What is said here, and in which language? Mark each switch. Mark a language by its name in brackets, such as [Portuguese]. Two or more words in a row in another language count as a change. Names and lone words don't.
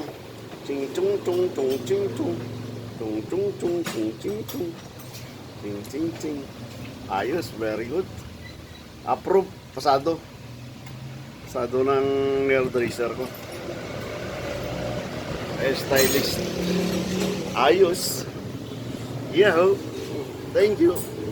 [Filipino] Ching Chong Chong Chong Ching Chong. Chong Chong Chong Chong Ching Chong. Ching Ching Ching. Ayos, [English] very good. [Filipino] Approve. Pasado. Pasado ng hairdresser ko. Stylist. Ayos. [English] Yeah. Thank you.